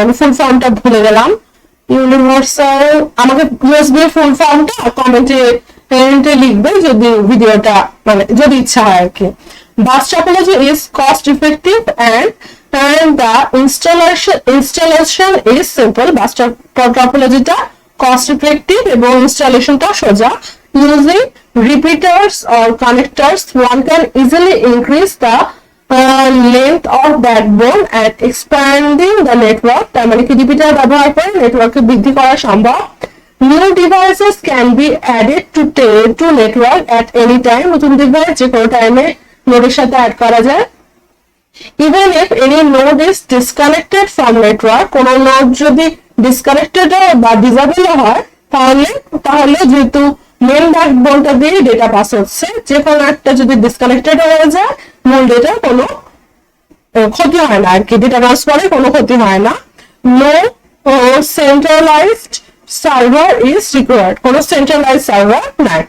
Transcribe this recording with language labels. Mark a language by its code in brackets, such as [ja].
[bn] আমি ফুল ফর্মটা ভুলে গেলাম, ইউনিভার্সাল, আমাকে ইউএসবি ফুল ফর্মটা কমেন্টে লিখবে যদি ভিডিওটা, মানে যদি ইচ্ছা হয় আর কি। [en] Bus topology is cost effective and the installation is simple. [bn] Bus টপোলজিটা cost effective এবং ইনস্টলেশনটা সোজা। [en] Using repeaters or connectors, one can easily increase the length of backbone and expanding the network. [bn] তার মানে কি, রিপিটার ব্যবহার করে নেটওয়ার্ককে বৃদ্ধি করা সম্ভব। [en] New devices can be added to network at any time. [bn] নতুন ডিভাইস যে কোনো টাইমে নোডের সাথে অ্যাড করা যায়। [en] Even if any node is disconnected from network, [bn] কোন নোড যদি ডিসকানেক্টেড বা ডিসেবল হয়, তাহলে যেহেতু মেন ব্যাকবোনটা দিয়ে ডেটা পাস হচ্ছে, যে কোনো একটা যদি ডিসকানেক্টেড হয়ে যায়, মূল ডেটার কোনো ক্ষতি হয় না আর কি, ডেটা ট্রান্সফারে কোনো ক্ষতি হয় না। [en] No centralized server is required, [bn] কোনো সেন্ট্রালাইজ সার্ভার নাই।